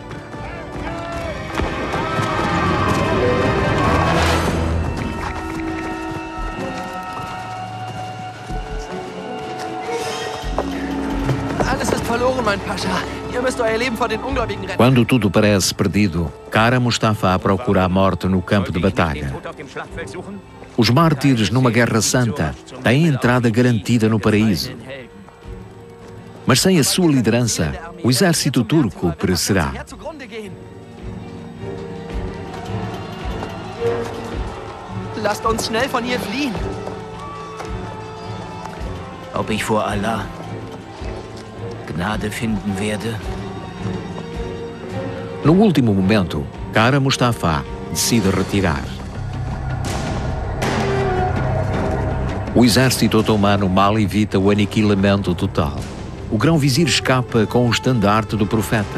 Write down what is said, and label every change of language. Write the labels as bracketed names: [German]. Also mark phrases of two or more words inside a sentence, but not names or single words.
[Portuguese] Quando tudo parece perdido, Kara Mustafa procura a morte no campo de batalha. Os mártires numa guerra santa têm entrada garantida no paraíso. Mas sem a sua liderança, o exército turco perecerá. [German] Lasst uns schnell von hier fliehen. Ob ich vor Allah Gnade finden werde? [Portuguese] No último momento, Kara Mustafa decide retirar. O exército otomano mal evita o aniquilamento total. O grão-vizir escapa com o estandarte do profeta.